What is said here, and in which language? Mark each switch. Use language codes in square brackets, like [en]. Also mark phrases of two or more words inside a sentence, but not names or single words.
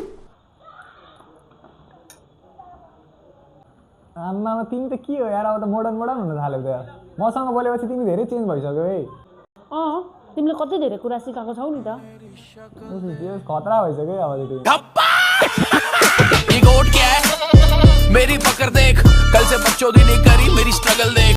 [ne] आम्मामा तिमी त के हो यार अब त मोडर्न मोडर्न हुन थाल्यो त मसँग बोलेपछि तिमी धेरै चेन्ज भइसक्यो है तिमीले कति धेरै कुरा सिकाएको छौ नि त खतरा भइसक्यो अब त तिमी [hi] ये गोट क्या है मेरी पकड़ देख कल से बकचोदी नहीं करी मेरी स्ट्रगल देख